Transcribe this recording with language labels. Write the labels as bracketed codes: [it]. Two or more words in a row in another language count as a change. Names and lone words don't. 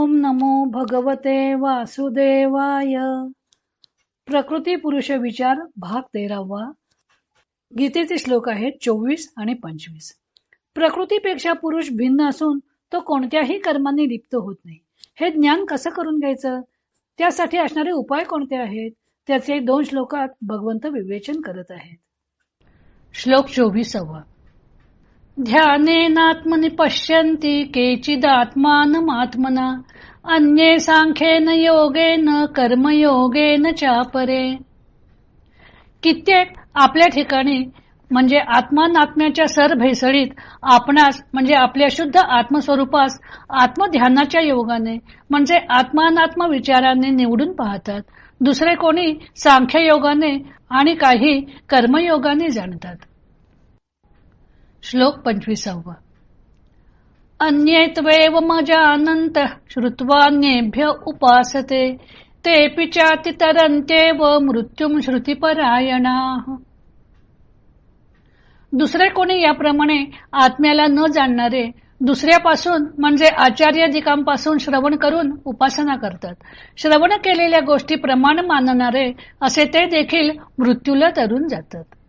[sa] नमो भगवते वासुदेवाय. [mr] प्रकृती पुरुष विचार भाग 13. गीतेचे श्लोक आहेत 24 आणि 25. प्रकृतीपेक्षा पुरुष भिन्न असून तो कोणत्याही कर्मांनी लिप्त होत नाही. हे ज्ञान कसं करून घ्यायचं, त्यासाठी असणारे उपाय कोणते आहेत, त्याचे 2 श्लोकात भगवंत विवेचन करत आहेत. श्लोक 24. [sa] ध्यानेनात्मनि पश्यन्ति केचिदात्मानमात्मना अन्ये सांख्येन योगेन कर्मयोगेन चापरे. [mr] कित्येक आपल्या ठिकाणी म्हणजे आत्मानात्म्याच्या सर भेसळीत आपणास म्हणजे आपल्या शुद्ध आत्मस्वरूपास आत्मध्यानाच्या योगाने म्हणजे आत्मानात्म विचाराने निवडून पाहतात. दुसरे कोणी सांख्य योगाने आणि काही कर्मयोगाने जाणतात. श्लोक 25. [sa] अन्ये त्वेव मजानन्त श्रुत्वान्येभ्य उपासते तेऽपि चातितरन्त्येव मृत्युं श्रुतिपरायणाः. [mr] दुसरे कोणी याप्रमाणे आत्म्याला न जाणणारे दुसऱ्यापासून म्हणजे आचार्याधिकांपासून श्रवण करून उपासना करतात. श्रवण केलेल्या गोष्टी प्रमाण मानणारे असे ते देखील मृत्यूला तरून जातात.